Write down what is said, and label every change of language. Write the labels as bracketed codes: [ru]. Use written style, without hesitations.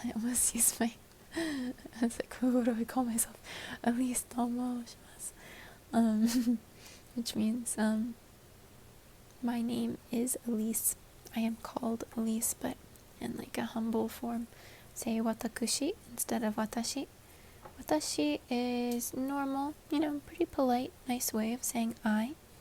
[en] I almost used my, I was like, what do I call myself? [ja] Elise と申します。 [en] Which means, my name is Elise. I am called Elise, but in like a humble form. Say watakushi instead of watashi. Watashi is normal, pretty polite, nice way of saying I.